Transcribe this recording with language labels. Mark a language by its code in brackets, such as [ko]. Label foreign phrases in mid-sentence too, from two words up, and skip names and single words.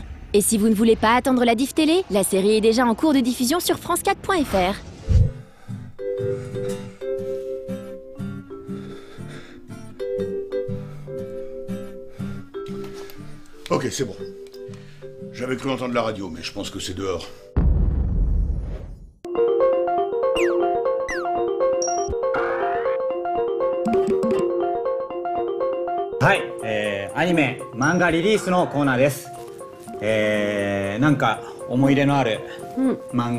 [fr] Et si vous ne voulez pas attendre la diff télé, la série est déjà en cours de diffusion sur france4.fr. Ok, c'est bon. J'avais cru entendre la radio, mais je pense que c'est dehors. [ja] Hi, アニメ・漫画リリースのコーナーです。なんか思い入れのある漫画ありますか？